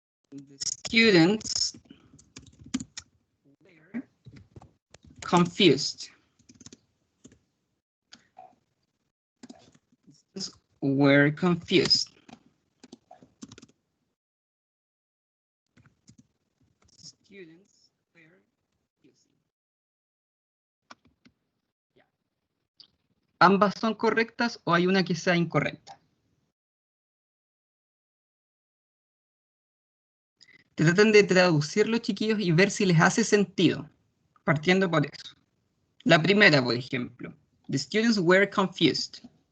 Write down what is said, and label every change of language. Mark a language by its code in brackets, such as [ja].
[en] The students were confused. Were confused. Students were confused. Yeah. [es] ¿Ambas son correctas o hay una que sea incorrecta? Traten de traducirlo, chiquillos, y ver si les hace sentido, partiendo por eso. La primera, por ejemplo. [en] The students were confused.